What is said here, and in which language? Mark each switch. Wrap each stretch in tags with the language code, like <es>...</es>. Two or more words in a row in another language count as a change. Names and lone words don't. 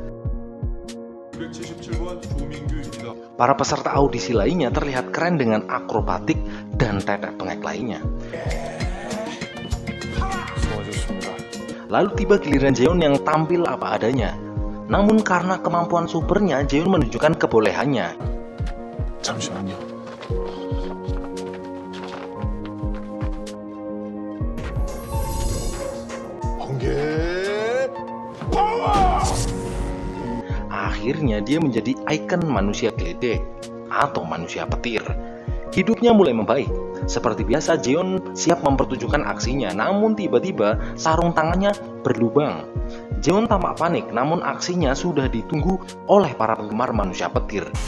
<id>Para peserta audisi lainnya terlihat keren dengan akrobatik dan tetek bengek lainnya. Lalu tiba giliran Jeon yang tampil apa adanya. Namun karena kemampuan supernya, Jeon menunjukkan kebolehannya.</id> <ko>잠시만요. 번개 파워!</ko> <id>Akhirnya dia menjadi ikon manusia geledek atau manusia petir. Hidupnya mulai membaik. Seperti biasa, Jeon siap mempertunjukkan aksinya, namun tiba-tiba sarung tangannya berlubang. Jeon tampak panik, namun aksinya sudah ditunggu oleh para penggemar manusia petir.</id>